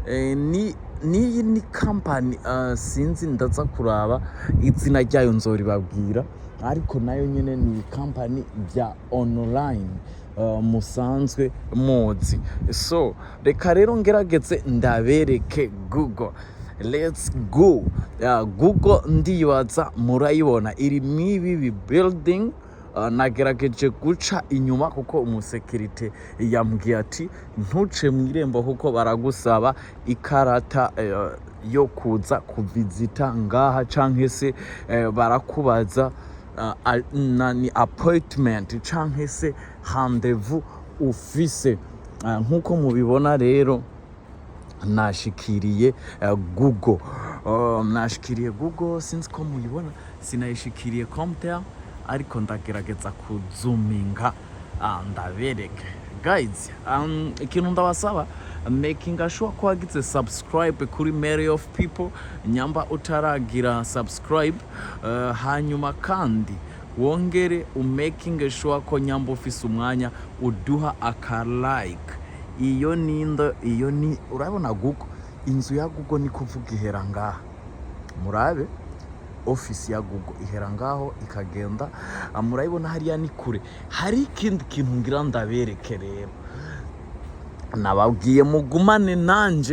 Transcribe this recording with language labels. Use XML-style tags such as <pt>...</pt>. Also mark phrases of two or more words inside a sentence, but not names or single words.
<rn>Niyi ni company sinzi ndaza kuraba izina ryayo nzoribabwira, ariko nayo nyene ni company bya online musanzwe muzi. So reka rero ngerageze ndabereke Google.</rn> <en>Let's go.</en> <rn>Google ndibaza murayibona iri mwibi building. Nagerageje guca inyuma kuko umusekirite yambwiye ati ntuce mu irembo kuko baragusaba ikarata yo kuza kuvizita ngaha, canke se barakubaza ni appointment canke se rendezvous ufise. Nkuko mubibona rero nashikiriye Google. Nashikiriye Google since ko muyibona, sinayishikiriye computer ariko ndagerageza kuzuminga ndabereke. Guys, ikintu ndabasaba</rn> <en>making sure</en> <rn>ko wagize subscribe kuri Mary of People, nyamba utaragira subscribe. Hanyuma kandi wongere</rn> <en>making sure</en> <rn>ko nyamba ufise umwanya uduha aka like. Iyo ni urabona Google, inzu ya Google ni kuvuga ihera ngaha. Murabe office ya Google ihera ngaho ikagenda, murayibona hariya ni kure. Hari ikindi kintu ngira ndabereke rero, nababwiye mugumane nanje.</rn>